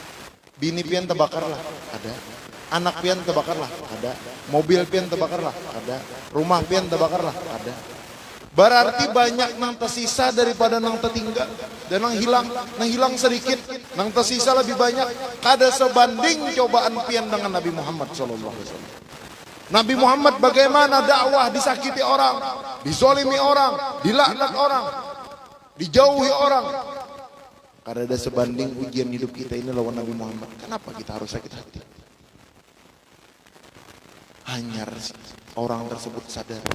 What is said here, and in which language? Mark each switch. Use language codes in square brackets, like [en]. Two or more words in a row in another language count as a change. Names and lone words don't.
[bjn] Bini pian terbakar lah, ada. Anak pian terbakar lah, ada. Mobil pian terbakar lah, ada. Rumah pian terbakar lah, ada. Berarti banyak nang tersisa daripada nang tertinggal. Dan nang hilang sedikit, nang tersisa lebih banyak. Kada sebanding cobaan pian dengan Nabi Muhammad [ar] صلى الله عليه وسلم. [bjn] Nabi Muhammad bagaimana dakwah disakiti orang, dizolimi orang, dilaknat orang, dijauhi orang. Kada ada sebanding ujian hidup kita ini lawan Nabi Muhammad. Kenapa kita harus sakit hati? Hanyar orang tersebut sadar.